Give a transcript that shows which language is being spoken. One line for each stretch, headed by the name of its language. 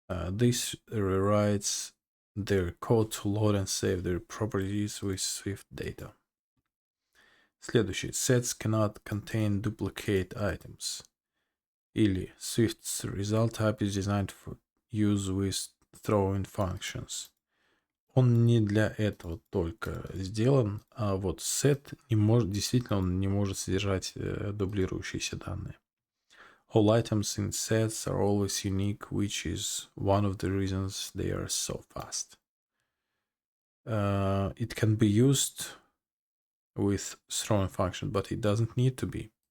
English: This rewrites their code to load and save their properties with Swift data.
Russian: Следующий.
English: Sets cannot contain duplicate items.
Russian: Или
English: Swift's result type is designed for use with throwing functions.
Russian: Он не для этого только сделан, а вот set не может, действительно он не может содержать дублирующиеся данные.
English: All items in sets are always unique, which is one of the reasons they are so fast. It can be used with throwing function, but it doesn't need to be.